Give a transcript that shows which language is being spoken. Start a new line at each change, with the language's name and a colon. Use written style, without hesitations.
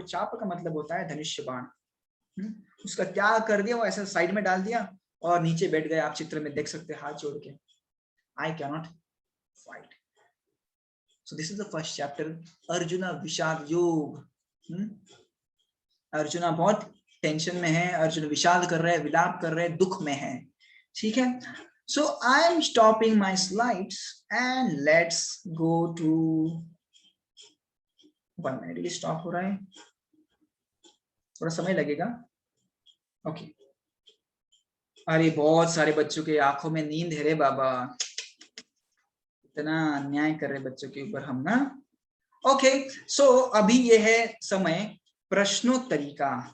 Hindi: चाप का मतलब होता है धनुष्य बाण। उसका त्याग कर दिया, वो ऐसा साइड में डाल दिया और नीचे बैठ गए। आप चित्र में देख सकते हैं हाथ जोड़ के,
English: I can not fight. So this is the first chapter,
Hindi: Arjun विषाद योग। अर्जुन बहुत टेंशन में है, अर्जुन विषाद कर रहे हैं, विलाप कर रहे हैं, दुख में है। ठीक है?
English: So I am stopping my slides and let's go to 1 minute।
Hindi: ये स्टॉप हो रहा है, थोड़ा समय लगेगा। ओके। अरे बहुत सारे बच्चों के आंखों में नींद है रे बाबा, इतना अन्याय कर रहे बच्चों के ऊपर हम ना। ओके, सो अभी ये है समय प्रश्नोत्तरी का।